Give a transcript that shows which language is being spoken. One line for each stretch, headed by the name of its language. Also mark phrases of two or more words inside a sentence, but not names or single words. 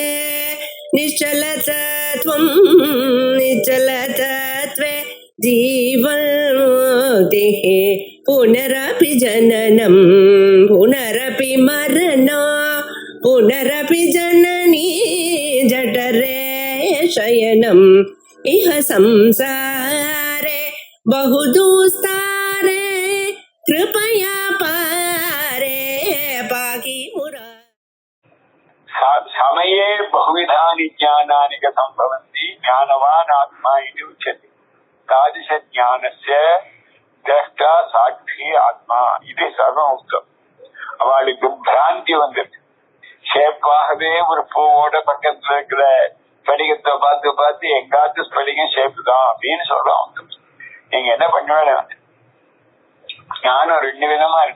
Sanskrit: निश्चलतत्वं निश्चलतत्वे जीवन्मुक्तिः पुनरपि जननं पुनरपि मरणं पुनरपि जननी जठरे शयनम् इह संसारे बहुदुस्तारे कृपया पारे पाहि मुरा। समये बहुविधानि ज्ञानानि कथं भवन्ति ज्ञानवान् आत्मा इति उच्यते। तादृश ज्ञानस्य द्रष्टा साक्षी आत्मा
Tamil: இது சர்வம் உக்தம். அவளுக்கு பிராந்தி வந்திருக்கு. ஷேப்பாகவே ஒரு பூவோட பக்கத்துல இருக்கிற ஸ்படிகத்தை பார்த்து பார்த்து எங்காவது ஸ்படிகம் ஷேப்பு தான் அப்படின்னு சொல்றோம். நீங்க என்ன பண்ணுவேன், ஞானம் ரெண்டு விதமா இருக்கு.